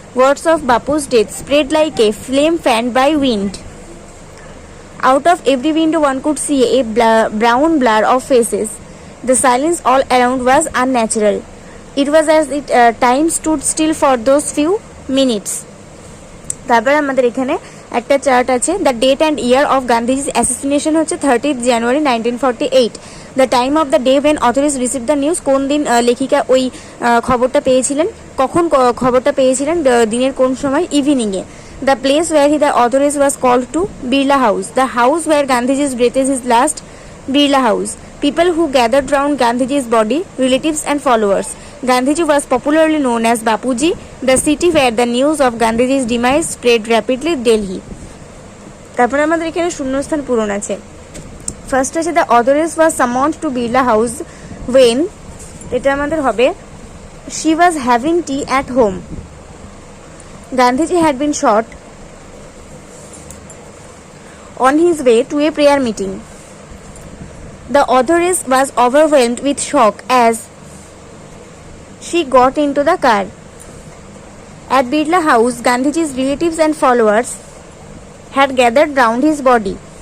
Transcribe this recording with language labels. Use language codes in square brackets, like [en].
[en] Words of Bapu's death spread like a flame fanned by wind. Out of every window one could see a brown blur of faces. The silence all around was unnatural. It was as if time stood still for those few minutes. [bn] তারপর আমাদের এখানে একটা chart আছে। [en] The date and year of Gandhiji's assassination হচ্ছে 30th January 1948. The time of the day when authorities receive the news. [bn] কোন দিন লেখিকা ওই খবরটা পেয়েছিলেন, কখন খবরটা পেয়েছিলেন, দিনের কোন সময়, ইভিনিংয়ে। [en] The place where the authorities was called to Birla house. The house where Gandhiji's breathed his last, Birla House. People who gathered round Gandhiji's body, relatives and followers. Gandhiji was popularly known as Bapuji, the city where the news of Gandhiji's demise spread rapidly, Delhi. [bn] তারপরে আমাদের এখানে শূন্যস্থান পূরণ আছে। First আছে, [en] the authorities was summoned to Birla house [bn] when, এটা আমাদের হবে [en] She was having tea at home. Gandhiji had been shot on his way to a prayer meeting. The authoress was overwhelmed with shock as she got into the car. At Birla House, Gandhiji's relatives and followers had gathered round his body.